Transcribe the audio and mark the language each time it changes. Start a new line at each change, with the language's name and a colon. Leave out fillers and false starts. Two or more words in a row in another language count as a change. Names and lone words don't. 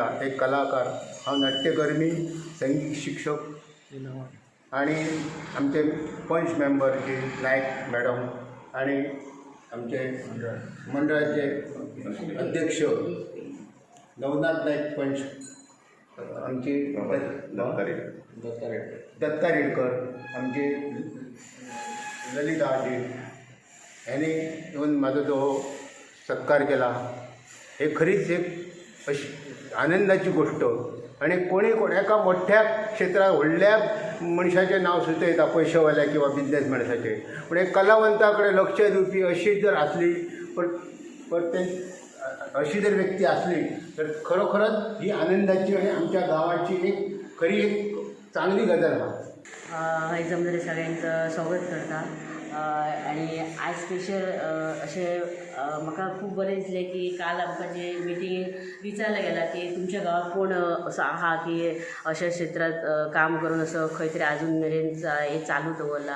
Marathi: एक कलाकार, हा नाट्यकर्मी, संगीत शिक्षक आणि आमचे पंच मेंबर जे नायक मॅडम आणि आमचे मंडळाचे अध्यक्ष नवनाथ नाईक पंच, आमचे दत्ता रेडकर, आमचे ललिता आजी यांनी येऊन माझा जो सत्कार केला. हे खरीच एक अशी आनंदाची गोष्ट.
Konkani: आणि एका मोठ्या क्षेत्रात व्हडल्या मनशाचें नांव सुद्दां येता, पयशेवाल्या किंवा बिझनेसमॅन्साचें. पूण एक कलावंताकडे लक्ष दिवपी अशी जर असली, पण ते अशी जर व्यक्ती असली तर खरोखरच ही आनंदाची आणि आमच्या गावाची एक खरी एक चांगली गजाल आहा. हय जमलेले सगळ्यांचं स्वागत करता. आणि आज स्पेशल अशें म्हाका खूब बरें दिसलें की काल आमकां जे मिटींग विचारला गेला की तुमच्या गांवांत कोण असो आहा की अशा क्षेत्रांत काम करून असो खंय तरी आजून मेरेन हे चालू दवरला.